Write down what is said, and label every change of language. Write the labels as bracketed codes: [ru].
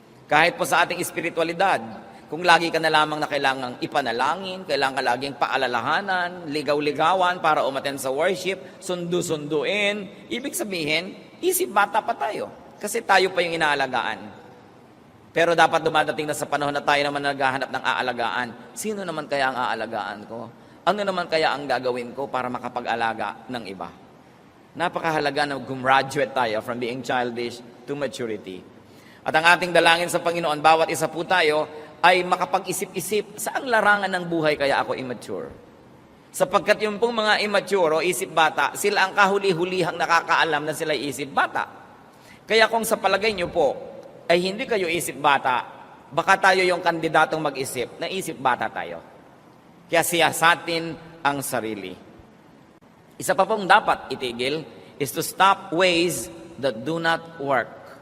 [tl] Kahit po sa ating espiritualidad, kung lagi ka na lamang na kailangang ipanalangin, kailangan ka laging paalalahanan, ligaw-ligawan para umattend sa worship, sundu-sunduin, ibig sabihin, isip bata pa tayo. Kasi tayo pa yung inaalagaan. Pero dapat dumadating na sa panahon na tayo naman naghahanap ng aalagaan. Sino naman kaya ang aalagaan ko? Ano naman kaya ang gagawin ko para makapag-alaga ng iba? Napakahalaga na gumraduate tayo [en] from being childish to maturity. [tl] At ang ating dalangin sa Panginoon, bawat isa po tayo ay makapag-isip-isip, saang larangan ng buhay kaya ako immature? Sapagkat yung pong mga immature o isip bata, sila ang kahuli-hulihang nakakaalam na sila isip bata. Kaya kung sa palagay nyo po, ay hindi kayo isip bata, baka tayo yung kandidatong mag-isip na isip bata tayo. Kaya siyasatin ang sarili. Isa pa pong dapat itigil [en] is to stop ways that do not work.